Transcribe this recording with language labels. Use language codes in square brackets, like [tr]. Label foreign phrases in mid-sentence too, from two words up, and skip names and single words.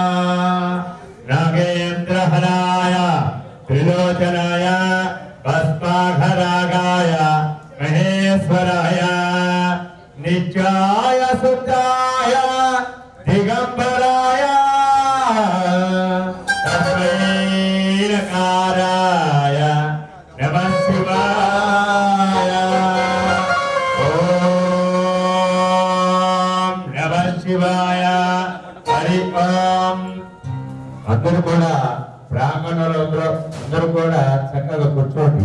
[sa] नागेन्द्रहराय त्रिलोचनाय भस्माघरागाय महेश्वराय नित्याय सुताय दिगंबराय तस्मै नकाराय నమః శివాయ ఓం నమః శివాయ హరి ఓం. [te] అందరూ కూడా బ్రాహ్మణులు అందరూ కూడా చక్కగా కూర్చోండి.